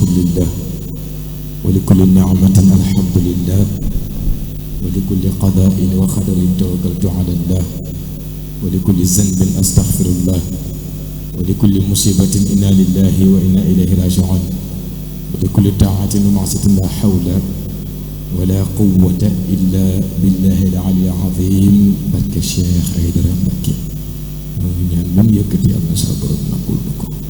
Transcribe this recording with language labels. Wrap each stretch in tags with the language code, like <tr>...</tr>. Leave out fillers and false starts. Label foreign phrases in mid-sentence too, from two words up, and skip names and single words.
<ar>لله ولكل نعمة الحمد لله ولكل قضاء وقدر توكلت على الله ولكل ذنب أستغفر الله ولكل مصيبة إنا لله وإنا إليه راجعون ولكل طاعة ومعصية لا حول ولا قوة إلا بالله العلي العظيم</ar> <wo>barke Cheikh Aïdara Mbacké ñoo ngi ñaan lu mu yëkkati am na sa borom nangul na ko</wo>